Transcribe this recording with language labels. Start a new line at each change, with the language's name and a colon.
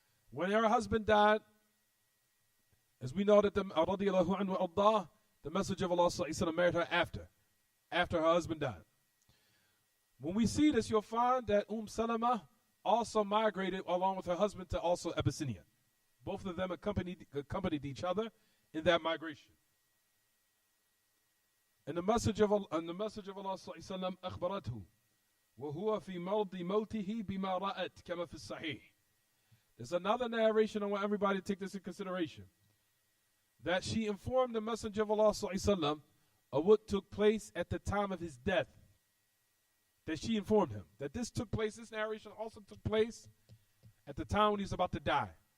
English: When her husband died, as we know that the radiallahu anhu Allah, the Messenger of Allah sallallahu alaihi wasallam married her after her husband died. When we see this, you'll find that Salama also migrated along with her husband to also Abyssinia. Both of them accompanied each other in that migration. And the message of Allah sallallahu
Arabic: أخبرته وهو في مرض موته بما رأت كما في الصحيح.
English: There's another narration. I want everybody to take this in consideration. That she informed the Messenger of Allah sallallahu of what took place at the time of his death. That she informed him that this took place. This narration also took place at the time when he was about to die.